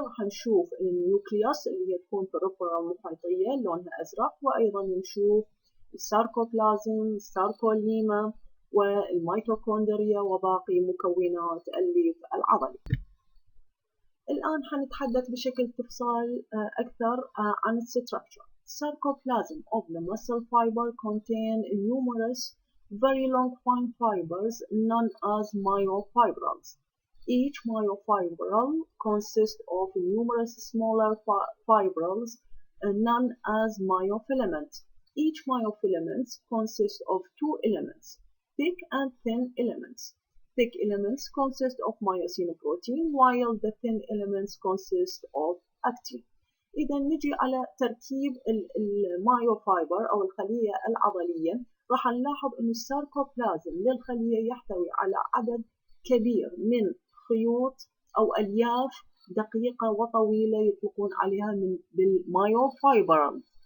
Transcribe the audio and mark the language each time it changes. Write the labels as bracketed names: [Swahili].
[Arabic] راح نشوف النيوكليوس اللي هي تكون في الربرة المحيطية لونها أزرق، وأيضا نشوف الساركوبلازم، الساركوليما، والميتوكوندريا وباقي مكونات الليف العضلي. الآن حنتحدث بشكل تفصيل أكثر عن الستركتشر. [English] Sarcoplasm of the muscle fiber contain numerous very long fine fibers known as myofibrils. Each myofibril consists of numerous smaller fibrils known as myofilaments. Each myofilament consists of two elements, thick and thin elements. Thick elements consist of myosin protein, while the thin elements consist of actin. [Arabic] إذا نجي على تركيب المايوفايبر أو الخلية العضلية، راح نلاحظ إنه الساركوبلازم للخلية يحتوي على عدد كبير من خيوط أو ألياف دقيقة وطويلة يطلقون عليها بالمايوفايبرز.